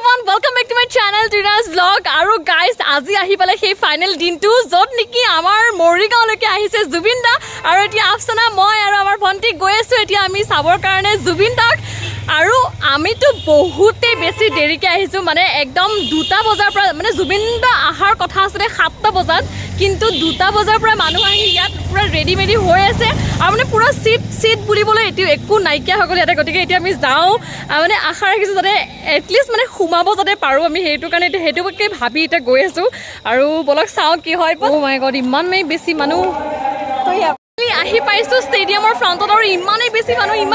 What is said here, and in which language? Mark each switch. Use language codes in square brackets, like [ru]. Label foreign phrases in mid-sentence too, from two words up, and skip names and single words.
[en] welcome back to my channel Trina's vlog. [as] Aru guys, আজি আহি পালে সেই final দিনটো যত নেকি আমাৰ Morigaon লৈ আহিছে Zubeen দা আৰু এতিয়া আফছানা মই আৰু আমাৰ ভণ্টি গৈ আছোঁ এতিয়া আমি সকলোৰ কাৰণে Zubeen দাক আৰু আমি তো বহুতে বেছি দেৰিকৈ আহিছোঁ মানে একদম 2টা বজাৰ পৰা মানে Zubeen দা অহাৰ কথা আছিলে 7টা বজাত কিন্তু 2টা বজাৰ পৰা মানুহ আহি ইয়াত পুৰা ৰেডি মেডি হৈ আছে আৰু মানে পুৰা সিট বুলিবলৈ এটি একো নাইকিয়া হৈ গ'ল ইয়াতে গতিকে এতিয়া আমি যাওঁ মানে আশা ৰাখিছোঁ যাতে এটলিষ্ট মানে সোমাব যাতে পাৰোঁ আমি সেইটো কাৰণে সেইটোকে ভাবি এতিয়া গৈ আছোঁ আৰু বলক চাওঁ কি হয় [en] oh my god [as] ইমান বেছি মানুহ আহি পাইছোঁ ষ্টেডিয়ামৰ ফ্ৰণ্টত আৰু ইমানেই বেছি মানুহ